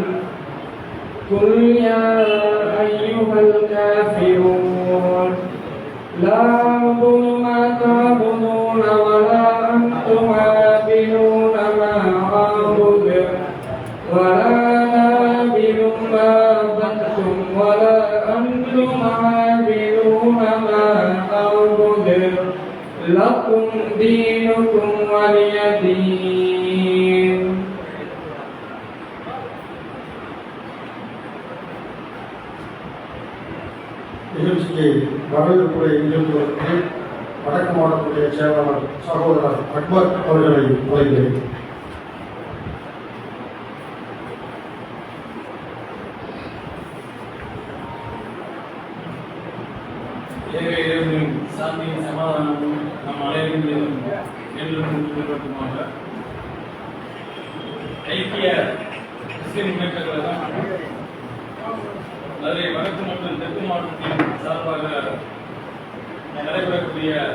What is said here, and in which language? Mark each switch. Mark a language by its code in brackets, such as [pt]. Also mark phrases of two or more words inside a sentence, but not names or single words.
[ar] قل يا أيها الكافرون لا أعبد ما تعبدون ولا أنتم عابدون ما أعبد ولا أنا عابد ما عبدتم ولا أنتم عابدون ما أعبد لكم دينكم ولي دين. [ta] நிகழ்ச்சிக்கு வரவேற்புரை நிகழ்த்துவதற்கு வடக்கு மாவட்டத்துடைய செயலாளர் சகோதரர் அக்பர் அவர்களை அழைக்கிறேன். சாந்தியும் சமாதானமும் நம் அனைவரும் என்றுமாக ஐக்கிய முஸ்லிம் முன்னேற்ற கழகம் மதுரை வடக்கு மற்றும் தெற்கு மாவட்டத்தின் சார்பாக நடைபெறக்கூடிய